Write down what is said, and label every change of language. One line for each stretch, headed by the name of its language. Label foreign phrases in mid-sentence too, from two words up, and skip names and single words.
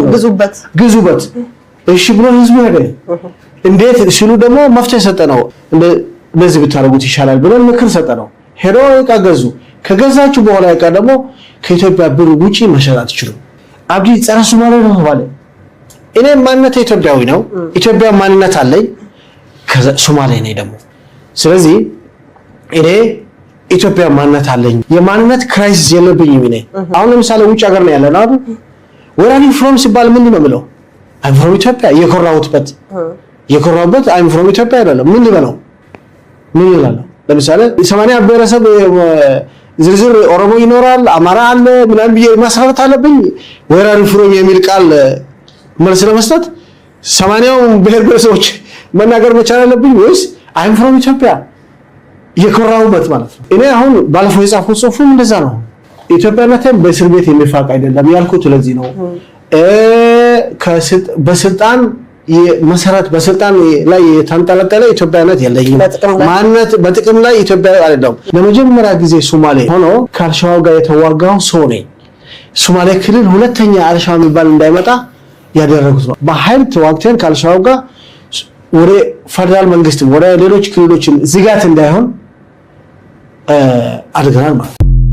Amharic: ግዙበት። እሺ ብሎ ህዝቡ ሄደ። እንዴት ሲሉ ደግሞ መፍትሄ ሰጠነው። እንደዚህ ብታረጉት ይሻላል ብለን ምክር ሰጠነው። ሄዶ ይቃገዙ። ከገዛችሁ በኋላ ይቃ ደግሞ ከኢትዮጵያ ብር ውጪ መሸጥ አትችሉም። አብዲ ጸረ ሶማሌ ነው ተባለ። እኔ ማንነት ኢትዮጵያዊ ነው። ኢትዮጵያ ማንነት አለኝ። ከሶማሌ ነኝ ደግሞ። ስለዚህ እኔ ኢትዮጵያ ማንነት አለኝ። የማንነት ክራይሲስ የለብኝም እኔ። አሁን ለምሳሌ ውጭ ሀገር ነው ያለነው አይደል?
English: where are you from
Amharic: ሲባል ምንድን ነው የምለው?
English: I'm from ኢትዮጵያ። የኮራሁበት I'm from ኢትዮጵያ
Amharic: አይደለም። ምን ልበለው? ምን ይላል? ለምሳሌ 80 ብሔረሰብ ዝርዝር ኦሮሞ ይኖራል፣ አማራ አለ፣ ምናምን ብዬ ማስራት አለብኝ?
English: where are you from
Amharic: የሚል ቃል መልስ ለመስጠት 80 ብሔረሰቦች መናገር መቻል አለብኝ ወይስ
English: I'm from ኢትዮጵያ
Amharic: የኮራሁበት ማለት ነው? እኔ አሁን ባለፈው የጻፍኩት ጽሑፍም እንደዛ ነው። ኢትዮጵያነትን በእስር ቤት የሚፋቅ አይደለም ያልኩት ለዚህ ነው። በስልጣን መሰረት በስልጣን ላይ የተንጠለጠለ ኢትዮጵያነት የለኝም። ማንነት በጥቅም ላይ ኢትዮጵያ አይደለም። ለመጀመሪያ ጊዜ ሶማሌ ሆኖ ከአልሻባብ ጋር የተዋጋው ሰው ነኝ። ሶማሌ ክልል ሁለተኛ አልሻባብ የሚባል እንዳይመጣ ያደረጉት ነው። በኃይል ተዋግተን ከአልሻባብ ጋር ወደ ፌደራል መንግስት ወደ ሌሎች ክልሎች ዝጋት እንዳይሆን አድርገናል ማለት ነው።